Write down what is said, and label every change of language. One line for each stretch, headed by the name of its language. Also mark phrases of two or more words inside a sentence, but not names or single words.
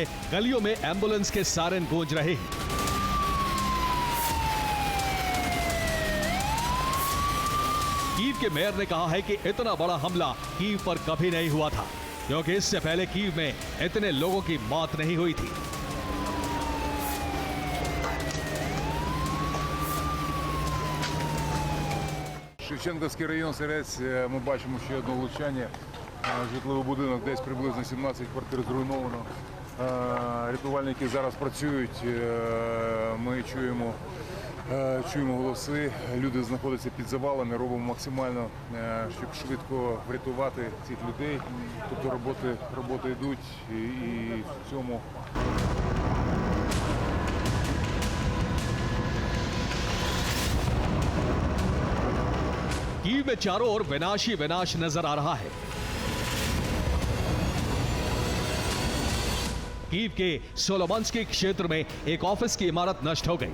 Hindi: गलियों में एम्बुलेंस के सायरन गूंज रहे हैं। कीव के मेयर ने कहा है कि इतना बड़ा हमला कीव पर कभी नहीं हुआ था, क्योंकि इससे पहले कीव में इतने लोगों की मौत नहीं हुई थी।
Ukrainian: Шевченківський район, Сирець, ми бачимо ще одне влучання. Житловий будинок, десь приблизно 17 квартир зруйновано. Рятувальники зараз працюють, ми чуємо голоси, люди знаходяться під завалами, робимо максимально, щоб швидко врятувати цих людей. Тобто роботи йдуть і в цьому.
Hindi: कीव में चारों ओर विनाश ही विनाश नजर आ रहा है। कीव के सोलोमंस्की क्षेत्र में एक ऑफिस की इमारत नष्ट हो गई।